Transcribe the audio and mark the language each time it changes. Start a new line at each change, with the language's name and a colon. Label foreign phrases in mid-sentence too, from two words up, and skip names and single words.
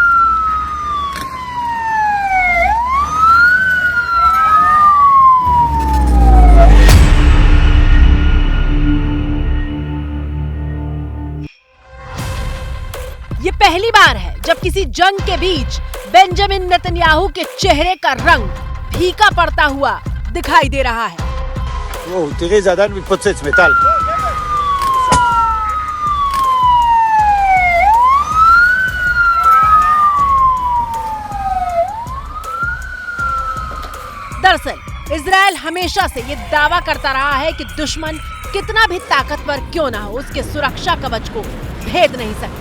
Hindi: ये पहली बार है जब किसी जंग के बीच बेंजामिन नेतन्याहू के चेहरे का रंग फीका पड़ता हुआ दिखाई दे रहा है।
Hebrew: תראי, זה עדיין מתפוצץ, מטל.
Hindi: दरअसल इजराइल हमेशा से ये दावा करता रहा है कि दुश्मन कितना भी ताकतवर क्यों ना हो, उसके सुरक्षा कवच को भेद नहीं सकता।